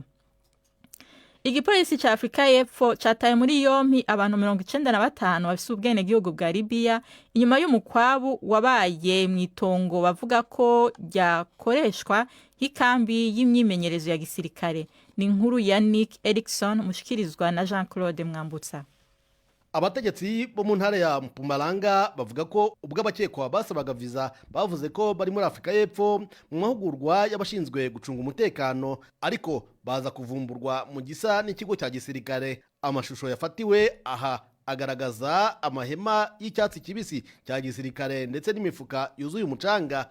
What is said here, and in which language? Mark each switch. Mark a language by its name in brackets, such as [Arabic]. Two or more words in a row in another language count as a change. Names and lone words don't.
[Rundi] Igipolisi ca Afrika y'Epfo cataye muri yompi abantu 95 bafise ubwene gihugu bwa Libya inyuma y'umukwabu wabaye mw'itongo bavuga ko ryakoreshwa nk'ikambi y'imyimenyerezo ya gisirikare. Ni inkuru ya Nick Erikson mushikirizwa na Jean-Claude Mwambutsa. Abategetsi bo mu ntara ya Mpumalanga bavuga ko ubwo abakekwa basabaga visa bavuze ko bari muri Afrika y'Epfo mu mahugurwa y'abashinzwe gucunga umutekano, ariko baza kuvumburwa mu gisa n'ikigo cya gisirikare. Amashusho yafatiwe aha agaragaza amahema y'icyatsi kibisi cya gisirikare ndetse n'imifuka yuzuye umucanga.